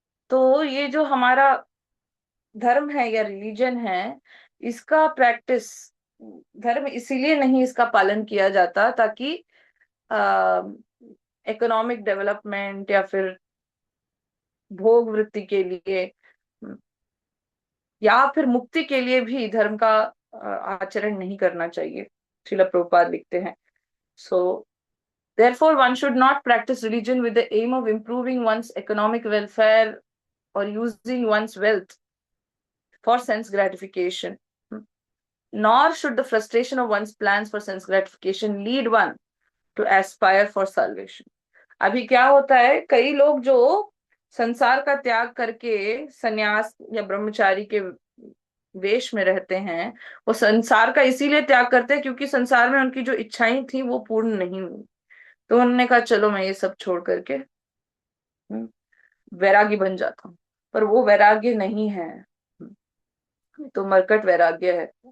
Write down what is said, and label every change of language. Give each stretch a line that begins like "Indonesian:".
Hindi: तो ये जो हमारा धर्म है या रिलीजन है, इसका प्रैक्टिस, धर्म इसीलिए नहीं इसका पालन किया जाता ताकि इकोनॉमिक डेवलपमेंट या फिर भोग वृत्ति के लिए, या फिर मुक्ति के लिए भी धर्म का आचरण नहीं करना चाहिए। श्रील प्रभुपाद लिखते हैं। सो
English: Therefore, one should not practice religion with the aim of improving one's economic welfare or using one's wealth for sense gratification. Nor should the frustration of one's plans for sense gratification lead one to aspire for salvation.
Hindi: अभी क्या होता है, कई लोग जो संसार का त्याग करके सन्यास या ब्रह्मचारी के वेश में रहते हैं, वो संसार का इसीलिए त्याग करते हैं क्योंकि संसार में उनकी जो इच्छाएं थी वो पूर्ण नहीं हुई। तो उन्होंने कहा चलो मैं ये सब छोड़ करके वैरागी बन जाता हूँ, पर वो वैराग्य नहीं है, तो मरकट वैराग्य है।